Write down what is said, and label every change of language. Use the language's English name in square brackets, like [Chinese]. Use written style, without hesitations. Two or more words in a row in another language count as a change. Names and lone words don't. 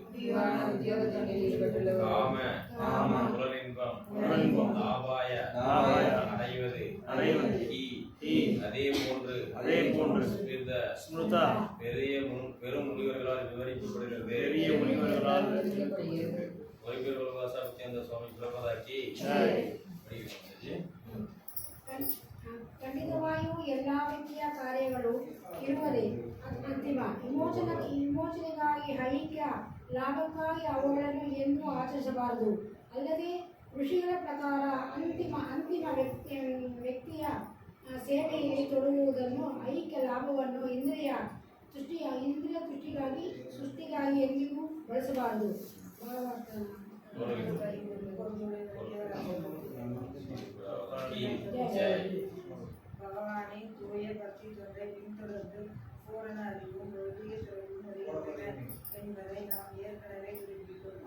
[Tamil] காம புலனின்பம் ஆபாய அடைவது அதே போன்று ஸ்மிருதா பெரும் முனிவர்களால் விவரிக்கப்படுகிறது. சேர்ந்த சுவாமி பிரபதாக்கி [Kannada] ಖಂಡಿತವಾಗಿಯೂ ಎಲ್ಲಾ ರೀತಿಯ ಕಾರ್ಯಗಳು ಇರುವುದೇ ಅಂತಿಮ ವಿಮೋಚನೆಗಾಗಿ ಐಕ್ಯ ಲಾಭಕ್ಕಾಗಿ ಅವುಗಳನ್ನು ಎಂದೂ ಆಚರಿಸಬಾರದು. ಅಲ್ಲದೆ ಋಷಿಗಳ ಪ್ರಕಾರ ಅಂತಿಮ ವ್ಯಕ್ತಿಯ ಸೇವೆಯಲ್ಲಿ ತೊಡಗುವುದನ್ನು ಐಕ್ಯ ಲಾಭವನ್ನು ಇಂದ್ರಿಯ ಸೃಷ್ಟಿಗಾಗಿ ಎಂದಿಗೂ ಬಳಸಬಾರದು. [Tamil] பகவானை தூய பக்தி தொண்டை பின்தொடர்ந்து பூரண அறிவும் பௌதிக சுவையும் வருகின்றன என்பதை நாம் ஏற்கனவே குறிப்பிட்டோம்.